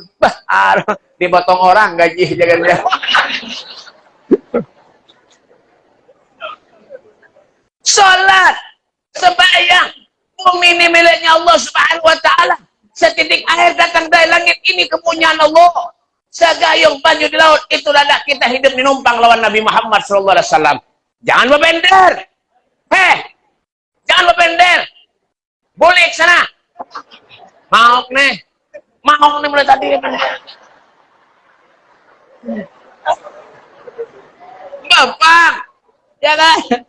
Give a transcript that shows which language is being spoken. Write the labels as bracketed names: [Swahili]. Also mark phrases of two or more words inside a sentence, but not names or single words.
[Banjar] Dipotong orang gaji jaga. Salat, sembahyang, bumi ini miliknya Allah [Arabic] Subhanahu wa taala. [Banjar] Setitik air datang dari langit ini kepunyaan Allah. Segayung banyu di laut itu ladak kita hidup menumpang lawan Nabi Muhammad [Arabic] sallallahu alaihi wasallam. [Banjar] Jangan berbender. Jangan berbender. Boleh sana. Mau nih mulai tadi. Bapak, ya kan?